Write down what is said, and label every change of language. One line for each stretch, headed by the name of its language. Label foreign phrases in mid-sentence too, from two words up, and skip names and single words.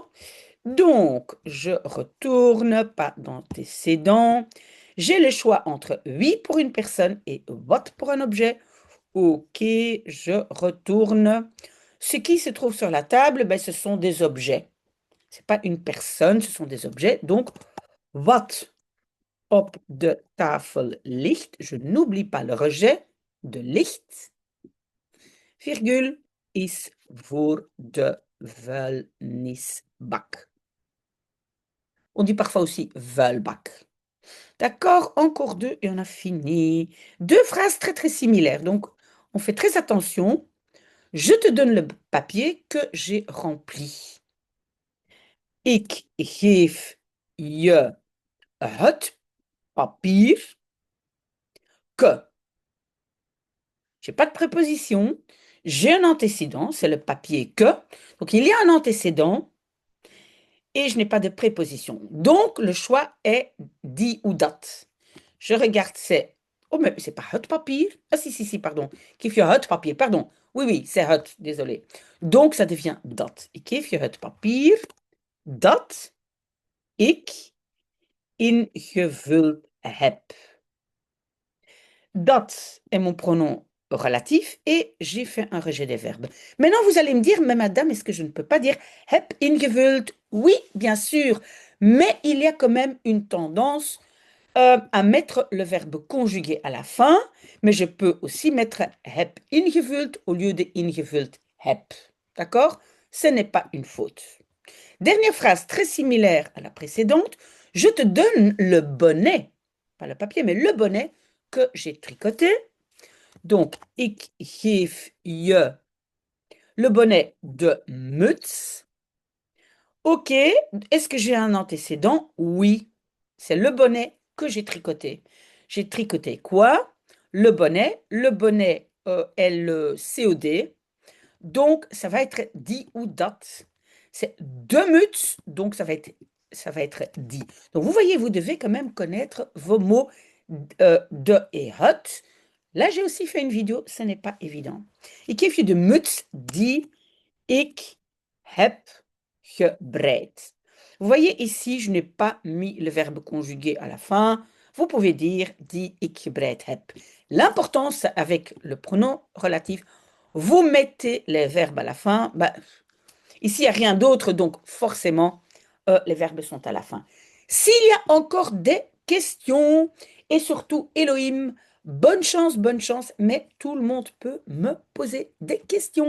French: Donc, je retourne, pas d'antécédent. J'ai le choix entre oui pour une personne et what pour un objet. Ok, je retourne. Ce qui se trouve sur la table, ben, ce sont des objets. Ce n'est pas une personne, ce sont des objets. Donc,
Dutch: wat op de tafel ligt,
French: je n'oublie pas le rejet de ligt, virgule,
Dutch: is voor de vuilnisbak.
French: On dit parfois aussi vuilbak. D'accord, encore 2 et on a fini. 2 phrases très très similaires. Donc, on fait très attention. Je te donne le papier que j'ai rempli.
Dutch: Ik geef je het papier que.
French: Je n'ai pas de préposition. J'ai un antécédent, c'est le papier que. Donc, il y a un antécédent et je n'ai pas de préposition. Donc, le choix est die ou dat. Je regarde, c'est... Oh, mais c'est pas
Dutch: het papier.
French: Ah, si, pardon.
Dutch: Geef je het papier,
French: pardon. Oui, c'est het, désolé. Donc, ça devient dat.
Dutch: Ik geef je het papier dat ik ingevuld heb.
French: Dat est mon pronom relatif et j'ai fait un rejet des verbes. Maintenant, vous allez me dire, mais madame, est-ce que je ne peux pas dire
Dutch: heb ingevuld?
French: Oui, bien sûr, mais il y a quand même une tendance à mettre le verbe conjugué à la fin, mais je peux aussi mettre
Dutch: heb ingevuld
French: au lieu de
Dutch: ingevuld heb.
French: D'accord? Ce n'est pas une faute. Dernière phrase très similaire à la précédente. Je te donne le bonnet, pas le papier, mais le bonnet que j'ai tricoté. Donc,
Dutch: ik geef je
French: le bonnet
Dutch: de muts.
French: Ok, est-ce que j'ai un antécédent? Oui, c'est le bonnet que j'ai tricoté. J'ai tricoté quoi? Le bonnet est le COD, donc ça va être dit ou dat. C'est
Dutch: de muts,
French: donc ça va être dit. Donc vous voyez, vous devez quand même connaître vos mots de et het. Là, j'ai aussi fait une vidéo, ce n'est pas évident.
Dutch: Ik geef je de muts die ik heb gebreid.
French: Vous voyez ici, je n'ai pas mis le verbe conjugué à la fin. Vous pouvez dire
Dutch: die ik gebreid heb.
French: L'importance avec le pronom relatif, vous mettez les verbes à la fin. Ben, ici, il n'y a rien d'autre, donc forcément, les verbes sont à la fin. S'il y a encore des questions, et surtout Elohim, bonne chance, mais tout le monde peut me poser des questions.